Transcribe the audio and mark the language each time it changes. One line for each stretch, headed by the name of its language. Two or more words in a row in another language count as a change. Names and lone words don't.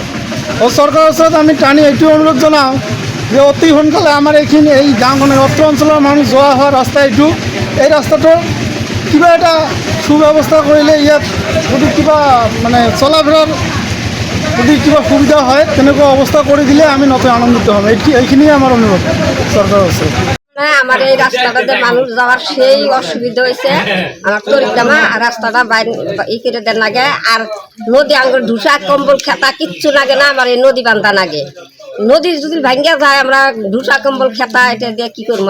Assamese: চৰকাৰৰ ওচৰত আমি টানি এইটো অনুৰোধ জনাওঁ যে অতি সোনকালে আমাৰ এইখিনি এই গাঁওখনৰ অত্ৰ অঞ্চলৰ মানুহ যোৱা হোৱা ৰাস্তা এই ৰাস্তাটোৰ কিবা এটা সুব্যৱস্থা কৰিলে ইয়াত যদি কিবা মানে চলা ফেৰাৰ যদি কিবা সুবিধা হয় তেনেকুৱা অৱস্থা কৰি দিলে আমি নথৈ আনন্দিত হ'ম। এইখিনিয়ে আমার অনুরোধ সরকারের ওচৰত।
Bangla: আমার এই রাস্তাটাতে মানুষ যাওয়ার সেই অসুবিধা হয়েছে। আমার তরিকামা রাস্তাটা ই করে দেন লাগে, আর নদী আঙ্গুর ধুসা কম্বল খেতা কিচ্ছু লাগে না। আমার এই নদী বান্ধা লাগে, নদী যদি ভাঙ্গা যায় আমরা ধুসা কম্বল খেতা এটা দিয়ে কি করবো?